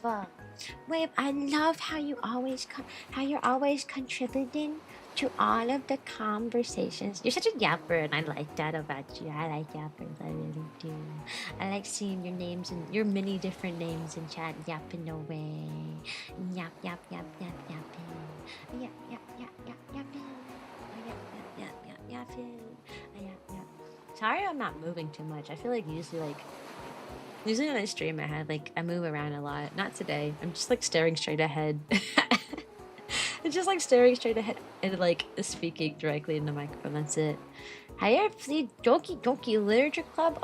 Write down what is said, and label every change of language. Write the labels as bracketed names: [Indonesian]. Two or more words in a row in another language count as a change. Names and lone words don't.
[English] Wave, I love how you're always contributing to all of the conversations. You're such a yapper, and I like that about you. I like yappers, I really do. I like seeing your names and your many different names in chat yapping away. Yap, yap, yap, yap, yapping. Yap, yap, yap, yap, yapping. Yap, yap, yap, yap, yapping. Yap, yap. Sorry I'm not moving too much. I feel like usually when I stream I move around a lot. Not today. I'm just like staring straight ahead. It's just like staring straight ahead and like speaking directly in the microphone. That's it. Have you ever played Doki Literature Club?